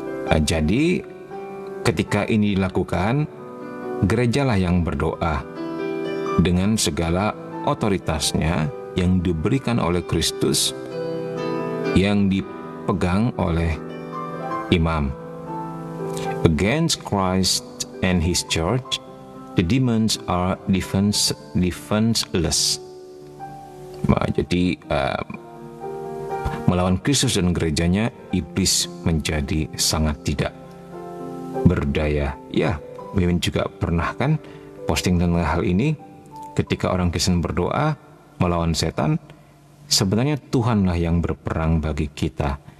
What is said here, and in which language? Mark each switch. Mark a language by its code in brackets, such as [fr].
[id] Jadi ketika ini dilakukan, gerejalah yang berdoa dengan segala otoritasnya yang diberikan oleh Kristus, yang dipegang oleh imam. [en] Against Christ and His church, the demons are defenseless. [id] Nah, jadi melawan Kristus dan gerejanya, iblis menjadi sangat tidak berdaya. Ya, Mimin juga pernah kan posting tentang hal ini. Ketika orang Kristen berdoa melawan setan, sebenarnya Tuhanlah yang berperang bagi kita.